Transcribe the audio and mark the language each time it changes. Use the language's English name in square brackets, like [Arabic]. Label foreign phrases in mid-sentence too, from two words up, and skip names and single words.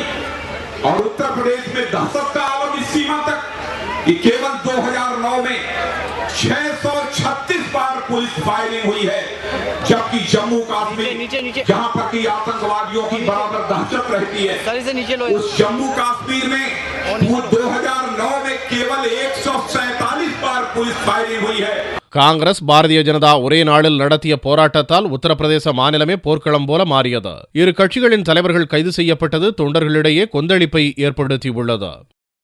[Hindi] और उत्तर प्रदेश में दहशत का आलम इस सीमा तक कि केवल 2009 में 636 बार पुलिस फायरिंग हुई है, जबकि जम्मू कश्मीर जहां पर की आतंकवादियों की बराबर दहशत रहती है, उस जम्मू कश्मीर में 2009 में केवल 147 बार पुलिस फायरिंग हुई है. [Tamil] காங்கிரஸ் பாரதிய ஜனதா ஒரே நாளில் நடத்திய போராட்டத்தால் உத்தரப்பிரதேச மாநிலமே போர்க்களம் போல மாறியது. இரு கட்சிகளின் தலைவர்கள் கைது செய்யப்பட்டது தொண்டர்களிடையே கொந்தளிப்பை ஏற்படுத்தியுள்ளது.